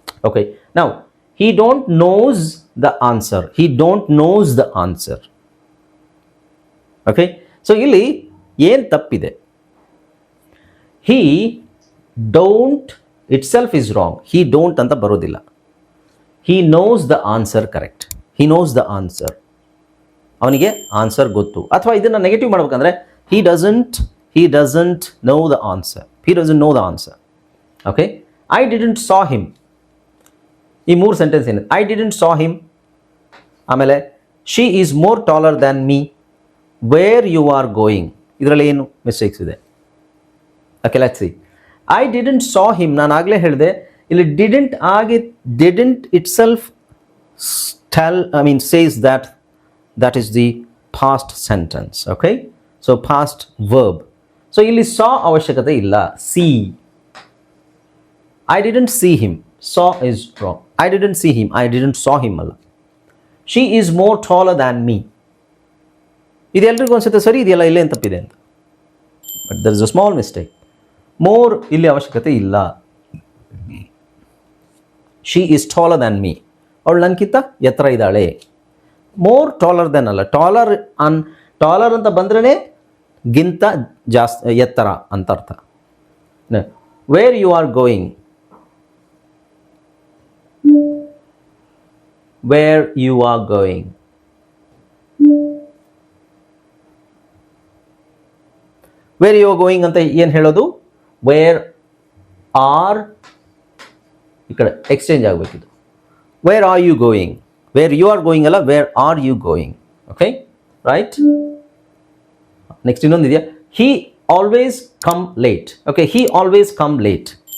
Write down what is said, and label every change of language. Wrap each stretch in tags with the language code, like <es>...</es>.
<en>Okay, ನಾವು he don't knows the answer. He don't knows the answer. Okay, so</en> <kn>ಇಲ್ಲಿ ಏನು ತಪ್ಪಿದೆ?</kn> <en>he don't itself is wrong. he don't</en> <kn>ಅಂತ ಬರೋದಿಲ್ಲ.</kn> <en>he knows the answer correct. he knows the answer.</en> <kn>ಅವನಿಗೆ answer ಗೊತ್ತು. ಅಥವಾ ಇದನ್ನು ನೆಗೆಟಿವ್ ಮಾಡ್ಬೇಕಂದ್ರೆ</kn> <en>he doesn't know the answer. he doesn't know the answer. Okay, I didn't saw him.</en> <kn>ಈ 3 sentence ಏನಿದೆ?</kn> <en>I didn't saw him. ಆಮೇಲೆ she is more taller than me. Where you are going,</en> <kn>ಇದರಲ್ಲಿ ಏನು mistakes ಇದೆ?</kn> <en>Okay, let's see. I didn't saw him,</en> <kn>ನಾನು ಆಗಲೇ ಹೇಳಿದೆ ಇಲ್ಲಿ ಡಿಡೆಂಟ್ ಆಗಿ,</kn> <en>Didn't itself says that is the past sentence. Okay, so past verb. So ಇಲ್ಲಿ saw</en> <kn>ಅವಶ್ಯಕತೆ ಇಲ್ಲ.</kn> <en>see. I didn't see him. saw is wrong. I didn't see him. I didn't saw him ಅಲ್ಲ. She is more taller than me.</en> <kn>ಇದೆಲ್ಲರಿಗೂ ಅನ್ಸುತ್ತೆ ಸರಿ ಇದೆಯಲ್ಲ, ಇಲ್ಲೇ ಏನು ತಪ್ಪಿದೆ ಅಂತ.</kn> <en>But there is a small mistake.</en> <kn>More ಇಲ್ಲಿ ಅವಶ್ಯಕತೆ ಇಲ್ಲ.</kn> <en>she is taller than me,</en> <kn>ಅವಳು ನನಗಿಂತ ಎತ್ತರ ಇದ್ದಾಳೆ.</kn> <en>more taller then</en> <kn>ಅಲ್ಲ, ಟಾಲರ್ ಅಂತ ಬಂದ್ರೇ ಗಿಂತ ಜಾಸ್ತಿ ಎತ್ತರ ಅಂತ ಅರ್ಥ.</kn> <en>Where you are going, where you are going. where you are going</en> <kn>ಅಂತ ಏನು ಹೇಳೋದು?</kn> <en>where are,</en> <kn>ಈ ಕಡೆ exchange ಆಗಬೇಕಿದು.</kn> <en>where are you going? where you are going ಅಲ್ಲ, where are you going. Okay, right. Next ಇನ್ನೊಂದಿದೆಯಾ? he always come late. Okay, he always come late.</en>